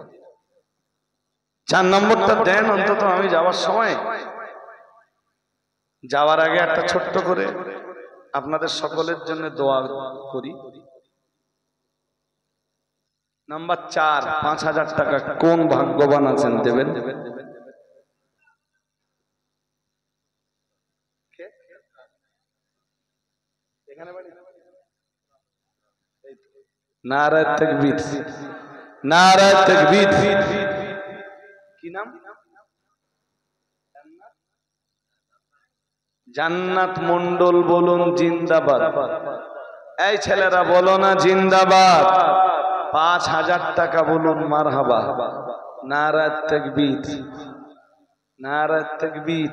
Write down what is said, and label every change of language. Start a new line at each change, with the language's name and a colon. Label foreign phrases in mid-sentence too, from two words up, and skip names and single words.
Bangla: 4 নম্বরটা দেন অন্তত। আমি যাওয়ার সময়, যাওয়ার আগে একটা ছোট্ট করে আপনাদের সকলের জন্য দোয়া করি। নাম্বার 4, 5000 টাকা। কোন ভাগ্যবান আছেন দেবেন?
Urdu: نعرہ تکبیر، نعرہ تکبیر.
Bangla: কি নাম? জান্নাত মন্ডল বলুন জিন্দাবাদ। এই ছেলেরা বলো না জিন্দাবাদ। 5000 টাকা বলুন মারহাবা।
Urdu: نعرہ تکبیر، نعرہ تکبیر.